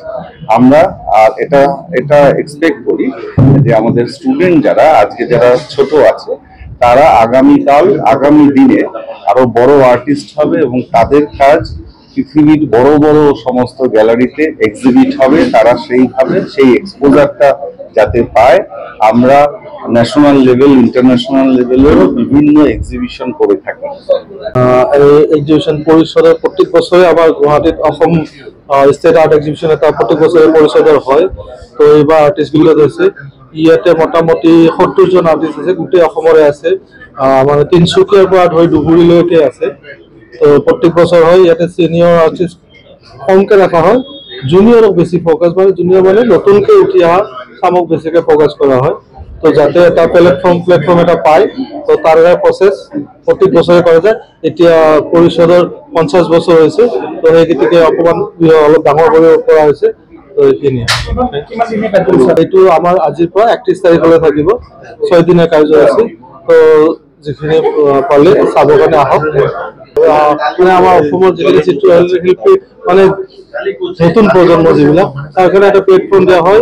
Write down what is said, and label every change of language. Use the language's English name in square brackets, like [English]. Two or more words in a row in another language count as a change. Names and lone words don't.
[Bangla] আমরা এটা এক্সপেক্ট করি যে আমাদের স্টুডেন্ট যারা আজকে যারা ছোট আছে তারা আগামী দিনে আরো বড় আর্টিস্ট হবে এবং তাদের কাজ পৃথিবীর বড় বড় সমস্ত গ্যালারিতে এক্সিবিট হবে। তারা সেইভাবে সেই এক্সপোজারটা যাতে পায়। আমরা [English] national level, international level [Bangla] বিভিন্ন এক্সিবিশন করে থাকি। [Assamese] এই এক্সিবিশন পরিষদের প্রত্যেক বছরে আবার গুৱাহাটীত অসম স্টেট আর্ট এক্সিবিশন এটা প্রত্যেক বছরে পরিষদের হয়। তো এইবাৰ আৰ্টিষ্টবিলাক হৈছে ইয়াতে মোটামুটি ৭০ জন আৰ্টিষ্ট আছে, গোটেই অসমৰে আছে, মানে তিনিচুকীয়াৰ পৰা ধৰি ধুবুৰীলৈকে আছে। তো প্রত্যেক বছর হয়। ইয়াতে [English] senior artist [Assamese] কমকে রাখা হয়, জুনিয়রক বেশি ফোকাস, মানে জুনিয়র মানে নতুনকে উঠি অহা চামক বেছিকে ফোকাস করা হয়। তো যাতে এটা প্লেটফর্ম এটা পায়, তো তার প্রসেস প্রত্যেক বছরে করা যায়। এতিয়া পরিষদৰ 50 বছর হয়েছে, তো সেই গতিকে অকমান অলপ ডাঙৰ কৰি কৰা হৈছে। তো এইখিনিয়ে এইটো আমাৰ আজিৰ পৰা 31 তাৰিখলৈ থাকিব, 6 দিনীয়া কাৰ্যসূচী। তো যিখিনি পালে চাবৰ কাৰণে আহক। মানে আমাৰ অসমৰ যিখিনি চিত্ৰশিল্পী মানে নতুন প্ৰজন্ম যিবিলাক, তাৰ কাৰণে এটা প্লেটফৰ্ম দিয়া হয়।